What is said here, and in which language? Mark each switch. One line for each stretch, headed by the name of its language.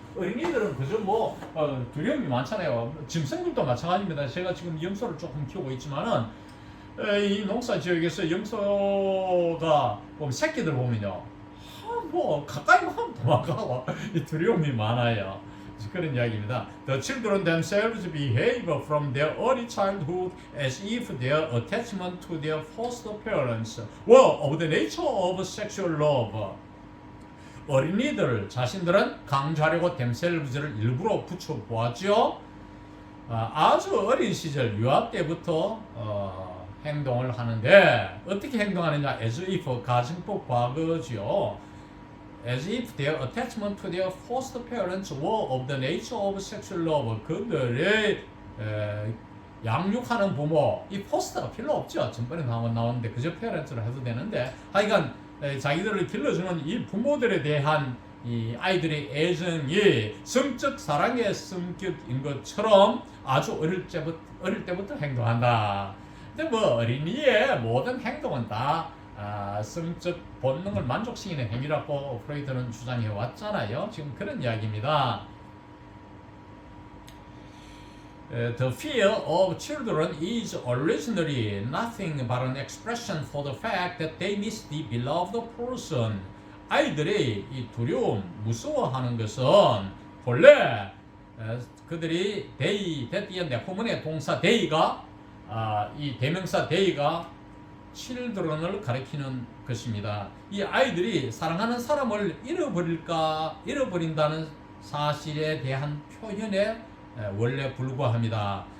Korean: 어린이들은 그저 두려움이 많잖아요. 짐승들도 마찬가지입니다. 제가 지금 염소를 조금 키우고 있지만은 이 농사 지역에서 염소가 새끼들 보면요, 가까이 가면 도망가고 이 두려움이 많아요. 그런 이야기입니다.
English: The children themselves behave from their early childhood as if their attachment to their foster parents were of the nature of sexual love.
Korean: 어린이들 자신들은 강조하려고 themselves를 일부러 붙여 보았죠. 아주 어린 시절 유아 때부터 행동을 하는데 어떻게 행동하느냐? as if 가정법 과거죠.
English: As if their attachment to their foster parents were of the nature of sexual love.
Korean: 그들의 양육하는 부모, 이 포스터가 필요 없죠. 전번에 나왔는데 그저 페어런트를 해도 되는데, 하여간 자기들을 길러주는 이 부모들에 대한 이 아이들의 애정이 성적 사랑의 성격인 것처럼 아주 어릴 때부터 행동한다. 근데 어린이의 모든 행동은 다 성적 본능을 만족시키는 행위라고 프로이트는 주장해 왔잖아요. 지금 그런 이야기입니다.
English: The fear of children is originally nothing but an expression for the fact that they miss the beloved person.
Korean: 아이들이 이 두려움, 무서워하는 것은 본래 그들이 대띠의 내포문의 동사 데이가 이 대명사 데이가 children을 가리키는 것입니다. 이 아이들이 사랑하는 사람을 잃어버린다는 사실에 대한 표현에 원래 불과합니다.